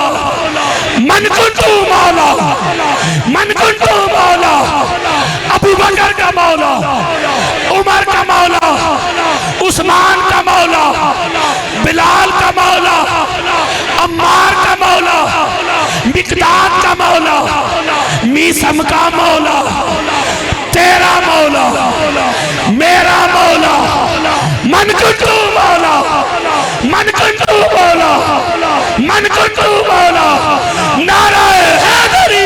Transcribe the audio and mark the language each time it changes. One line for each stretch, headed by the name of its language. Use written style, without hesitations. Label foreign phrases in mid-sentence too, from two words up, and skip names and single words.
Arabic: من کنت مولا، من کنت مولا,
Urdu: ابوبکر کا مولا، عمر کا مولا، عثمان کا مولا، بلال کا مولا، عمار کا مولا، مقداد کا مولا، میثم کا مولا، تیرا مولا,
Arabic: مولا من کنتو مولا من کنتو مولا من کنتو مولا
Urdu: نعرہ حیدر